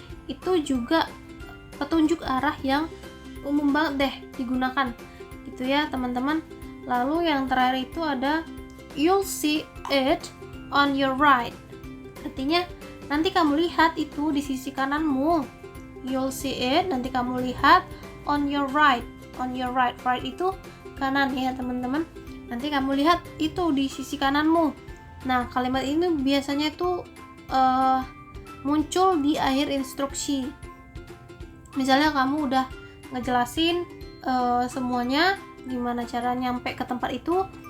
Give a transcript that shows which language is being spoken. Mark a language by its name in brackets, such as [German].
[Indonesian] Itu juga petunjuk arah yang umum banget deh digunakan gitu ya teman-teman. Lalu yang terakhir itu ada [English] you'll see it on your right. [Indonesian] Artinya nanti kamu lihat itu di sisi kananmu. [English] You'll see it, [Indonesian] nanti kamu lihat [English] on your right. On your right, [Indonesian] right itu kanan ya teman-teman. Nanti kamu lihat itu di sisi kananmu. Nah, kalimat ini biasanya itu muncul di akhir instruksi. Misalnya kamu udah ngejelasin semuanya gimana cara nyampe ke tempat itu.